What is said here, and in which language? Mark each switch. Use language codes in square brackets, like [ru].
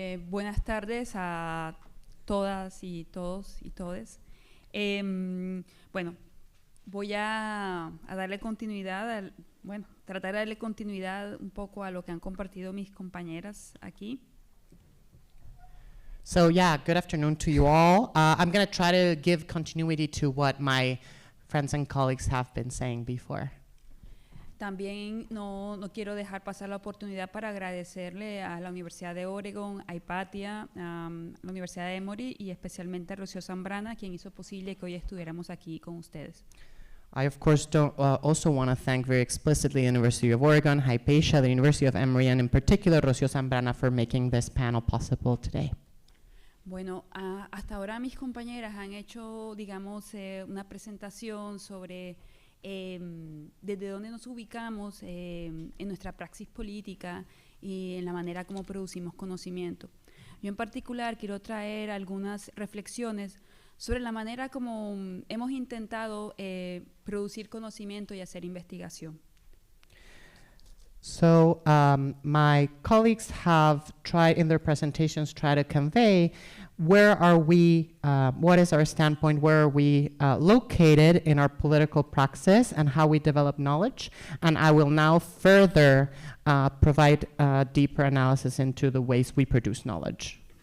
[es] Buenas tardes a todas y todos y todes. Bueno, voy a darle continuidad, tratar de darle continuidad un poco a lo que han compartido mis compañeras aquí. [en] So yeah, good afternoon to you all. I'm going to try to give continuity to what my friends and colleagues have been saying before. [es] También no quiero dejar pasar la oportunidad para agradecerle a la Universidad de Oregon, a Hypatia, a la Universidad de Emory y especialmente a Rocío Zambrana, quien hizo posible que hoy estuviéramos aquí con ustedes. [en] I, of course, also want to thank very explicitly the University of Oregon, Hypatia, the University of Emory, and in particular Rocío Zambrana for making this panel possible today. [es] Bueno, hasta ahora mis compañeras han hecho, digamos, una presentación sobre desde dónde nos ubicamos en nuestra praxis política y en la manera como producimos conocimiento. Yo en particular quiero traer algunas reflexiones sobre la manera como hemos intentado producir conocimiento y hacer investigación. [en] So my colleagues have tried in their presentations to convey where are we, what is our standpoint, where are we located in our political praxis and how we develop knowledge. And I will now further provide deeper analysis into the ways we produce knowledge.